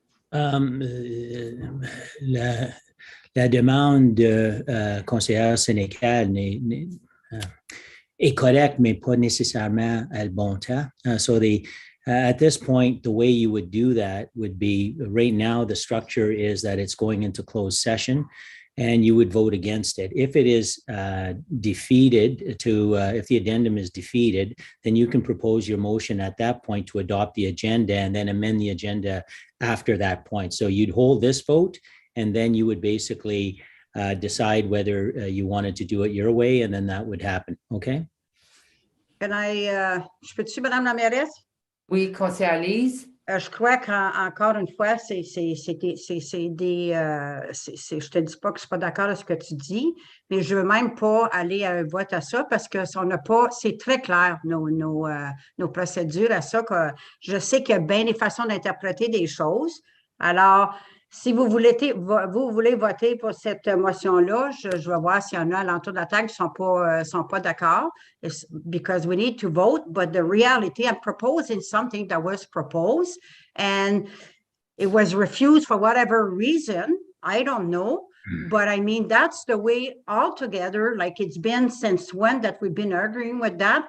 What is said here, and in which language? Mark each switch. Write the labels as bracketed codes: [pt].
[fr] La demande de conseillère Sénécal est correcte, mais pas nécessairement à le bon temps. [en] So at this point, the way you would do that would be, right now, the structure is that it's going into closed session and you would vote against it. If it is defeated if the addendum is defeated, then you can propose your motion at that point to adopt the agenda and then amend the agenda after that point. So you'd hold this vote and then you would basically decide whether you wanted to do it your way, and then that would happen. Okay? [fr] Je peux-tu, Madame la mairesse? Oui, conseillère Lise. Je crois qu'encore une fois, je te dis pas que je suis pas d'accord avec ce que tu dis, mais je veux même pas aller à un vote à ça parce que c'est très clair, nos procédures à ça, que je sais qu'il y a bien des façons d'interpréter des choses. Alors, si vous voulez voter pour cette motion-là, je vais voir s'il y en a à l'entour de la table qui sont pas d'accord. [en] Because we need to vote, but the reality, I'm proposing something that was proposed and it was refused for whatever reason. I don't know. But I mean, that's the way altogether, like it's been since when that we've been arguing with that.